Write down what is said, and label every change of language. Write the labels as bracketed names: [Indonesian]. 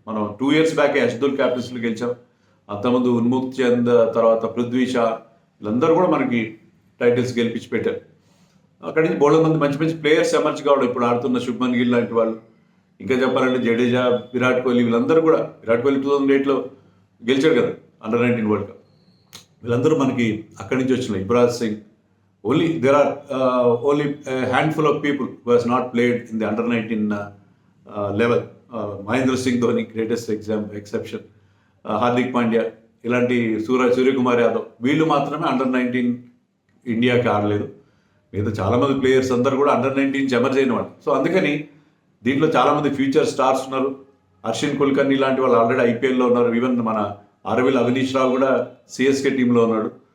[Telugu] మనం 2 years back అష్దుల్ క్యాప్టెన్సీలో గెలిచాం. అంతకుముందు ఉన్ముక్త్ చంద్, తర్వాత పృథ్వీ షా, వీళ్ళందరూ కూడా మనకి టైటిల్స్ గెలిపించి పెట్టారు. అక్కడి నుంచి బోల్డ్ మంది మంచి మంచి ప్లేయర్స్ ఎమర్జ్ కావడం, ఇప్పుడు ఆడుతున్న శుభ్మన్ గిల్ లాంటి వాళ్ళు, ఇంకా చెప్పాలంటే జడేజా, విరాట్ కోహ్లీ, వీళ్ళందరూ కూడా. విరాట్ కోహ్లీ 2008లో గెలిచాడు కదా అండర్ 19 వరల్డ్ కప్. వీళ్ళందరూ మనకి అక్కడి నుంచి వచ్చిన. [English] Yuvraj Singh, there are only a handful of people who has not played in the under 19 level. Mahendra Singh Dhoni, greatest exception. [Telugu] Hardik Pandya, ఇలాంటి సూర్యకుమార్ యాదవ్, వీళ్ళు మాత్రమే అండర్ 19 ఇండియాకి ఆడలేదు. మిగతా చాలామంది ప్లేయర్స్ అందరూ కూడా అండర్ 19 ఎమర్జ్ అయిన వాళ్ళు. సో అందుకని దీంట్లో చాలామంది ఫ్యూచర్ స్టార్స్ ఉన్నారు. అర్షిన్ కుల్కర్ని లాంటి వాళ్ళు ఆల్రెడీ ఐపీఎల్లో ఉన్నారు. ఈవెన్ మన ఆర్వీల్ అవినీష్ రావు కూడా సిఎస్కే టీంలో ఉన్నాడు.